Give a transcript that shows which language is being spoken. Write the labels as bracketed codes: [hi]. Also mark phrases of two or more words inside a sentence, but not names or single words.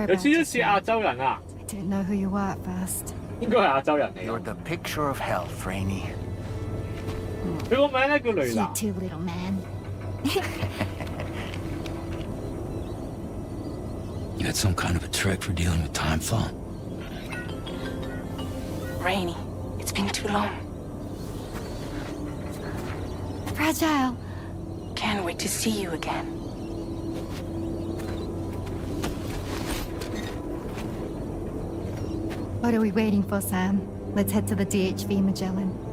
[yue] 有 [en] about [yue] 少少似亞洲人啊， [en] I didn't know who you were at first. [yue] 應該係亞洲人嚟。 [en] You're the picture of health, Rainey. [yue] 佢個名咧叫雷 [en] You [yue] 娜。 [en] too, little man. You had some kind of a trick for dealing with time flow. Rainey, it's been too long. Fragile. Can't wait to see you again. What are we waiting for, Sam? Let's head to the DHV Magellan.